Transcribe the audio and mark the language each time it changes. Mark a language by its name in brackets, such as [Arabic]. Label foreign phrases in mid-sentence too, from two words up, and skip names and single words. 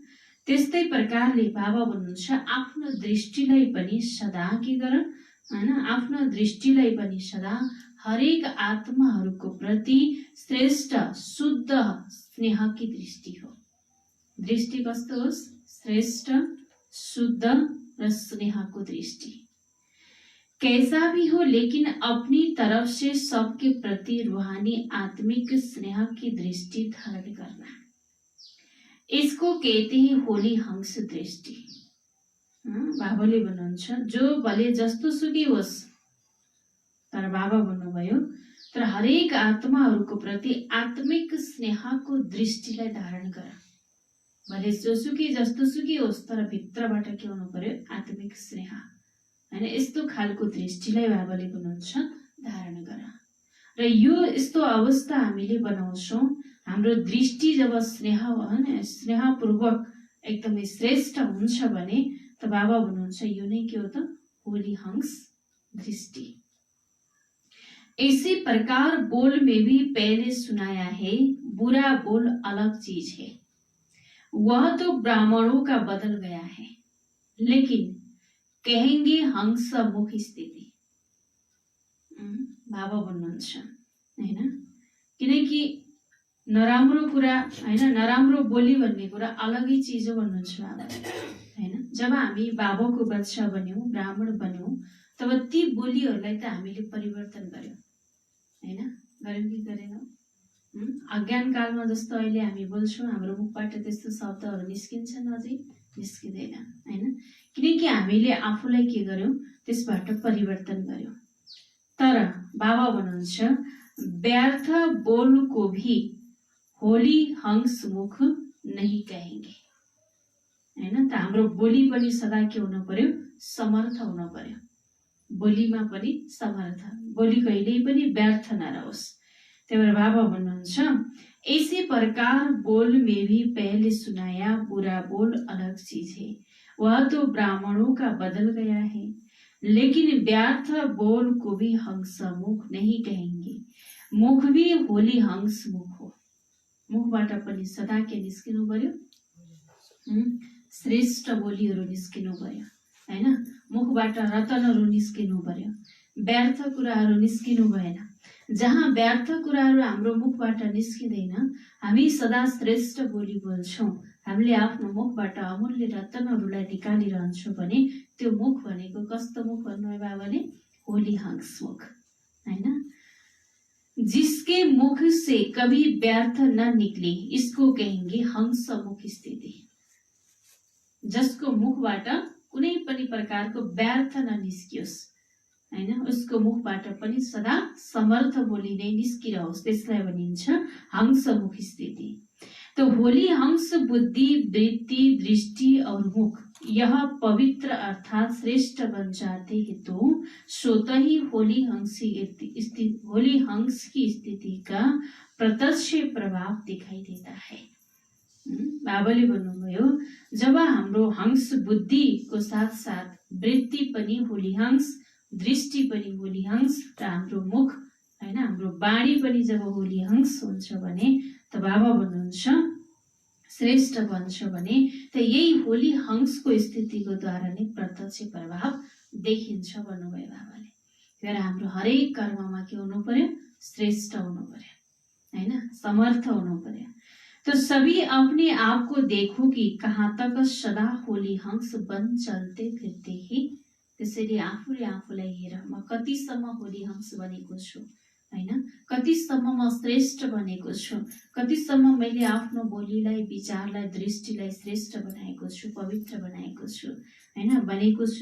[Nepali] त्यस्तै प्रकारले बाबा भन्नुहुन्छ आफ्नो दृष्टिलाई पनि सदा के गर, हैन, आफ्नो दृष्टिलाई पनि सदा हरेक आत्माहरूको प्रति श्रेष्ठ शुद्ध स्नेहकी दृष्टि हो। दृष्टि कस्तो होस्, श्रेष्ठ शुद्ध र स्नेहको दृष्टि। [Hindi] कैसा भी हो लेकिन अपनी तरफ से सबके प्रति रूहानी आत्मिक स्नेह की दृष्टि धारण करना, इसको कहते हैं होली हंस दृष्टि। [Nepali] बाबाले भन्नुहुन्छ जो भले जस्तो सुकै होस्, तर बाबा भन्नुभयो तर हरेक आत्माहरूको प्रति आत्मिक स्नेहको दृष्टिलाई धारण गर। भले जोसुकै जस्तो सुकै होस् तर भित्रबाट के हुनु पर्यो, आत्मिक स्नेह, हैन। यस्तो खालको दृष्टिलाई बाबाले भन्नुहुन्छ धारण गर। र यो यस्तो अवस्था हामीले बनाउँछौँ, हाम्रो दृष्टि जब स्नेह, हैन, स्नेहपूर्वक एकदमै श्रेष्ठ हुन्छ भने त बाबा भन्नुहुन्छ यो नै के हो त, होली हंस दृष्टि। [Hindi] इसी प्रकार बोल में भी पहले सुनाया है, बुरा बोल अलग चीज है, वह तो ब्राह्मणों का बदल गया है, लेकिन कहेंगे हंस मुख स्थिति। [Nepali] बाबा भन्नुहुन्छ, हैन, किनकि नराम्रो कुरा, हैन, नराम्रो बोली भन्ने कुरा अलगै चिज हो भन्नुहुन्छ बाबाले, हैन। जब हामी बाबाको बच्चा बन्यौं, ब्राह्मण बन्यौं, तब ती बोलीहरूलाई त हामीले परिवर्तन गर्यौं, हैन, गर्यौं कि गरेनौं। अज्ञान कालमा जस्तो अहिले हामी बोल्छौँ, हाम्रो मुखबाट त्यस्तो शब्दहरू निस्किन्छन्, अझै निस्किँदैन, हैन, किनकि हामीले आफूलाई के गर्यौं, त्यसबाट परिवर्तन गर्यौं। तर बाबा भन्नुहुन्छ [Hindi] व्यर्थ बोल को भी होली हंस मुख नहीं कहेंगे, [Nepali] हैन। त हाम्रो बोली पनि सदा के हुनु पर्यो, समर्थ हुनु पर्यो, बोलीमा पनि समर्थ, बोली कहिल्यै पनि व्यर्थ नरहोस्। त्यही भएर बाबा भन्नुहुन्छ [Hindi] इसी प्रकार बोल में भी पहले सुनाया, बुरा बोल अलग चीज है, वह तो ब्राह्मणों का बदल गया है, लेकिन व्यर्थ बोल को भी हंस मुख नहीं कहेंगे, मुख भी होली हंस मुख हो। [Nepali] मुखबाट पनि सदा के निस्किनु पर्यो, श्रेष्ठ बोलीहरू निस्किनु पर्यो, हैन। मुखबाट रतनहरू निस्किनु पर्यो, व्यर्थ कुराहरू निस्किनु भएन। जहाँ व्यर्थ कुराहरू हाम्रो मुखबाट निस्किँदैन, हामी सदा श्रेष्ठ बोली बोल्छौँ, हामीले आफ्नो मुखबाट अमूल्य रत्नहरूलाई निकालिरहन्छौँ भने त्यो मुख भनेको कस्तो मुख भन्नुभयो बाबाले, होली हंस मुख, हैन। [Hindi] जिसके मुख से कभी व्यर्थ न निकले, इसको कहेंगे हंस मुख स्थिति। [Nepali] जसको मुखबाट कुनै पनि प्रकारको व्यर्थ ननिस्कियोस्, हैन, उसको मुखबाट पनि सदा समर्थ बोली नै निस्किरहोस्, त्यसलाई भनिन्छ हंस मुख स्थिति। [Hindi] तो होली हंस बुद्धि वृत्ति दृष्टि और मुख यह पवित्र अर्थात श्रेष्ठ बन जाते हैं तो स्वतः ही होली हंस की स्थिति का प्रत्यक्ष प्रभाव दिखाई देता है। [Nepali] बाबाले भन्नुभयो जब हाम्रो हंस बुद्धि को साथ साथ वृत्ति पनि होली हंस दृष्टि पनि होली हंस र हाम्रो मुख हैन हाम्रो बाणी पनि जब होली हंस हुन्छ भने त बाबा भन्नुहुन्छ श्रेष्ठ बन्छ भने त यही होली हंसको स्थितिको द्वारा नै प्रत्यक्ष प्रभाव देखिन्छ भन्नुभयो बाबाले। तर हाम्रो हरेक कर्ममा के हुनु पर्यो? श्रेष्ठ हुनु पर्यो हैन, समर्थ हुनु पर्यो। [Hindi] तो सभी अपने आप को देखो कि कहाँ तक सदा होली हंस बन चलते फिरते ही। [Nepali] त्यसैले आफूले आफूलाई हेर म कतिसम्म होली हंस बनेको छु हैन, कतिसम्म म श्रेष्ठ बनेको छु, कतिसम्म मैले आफ्नो बोलीलाई विचारलाई दृष्टिलाई श्रेष्ठ बनाएको छु, पवित्र बनाएको छु हैन बनेको छु।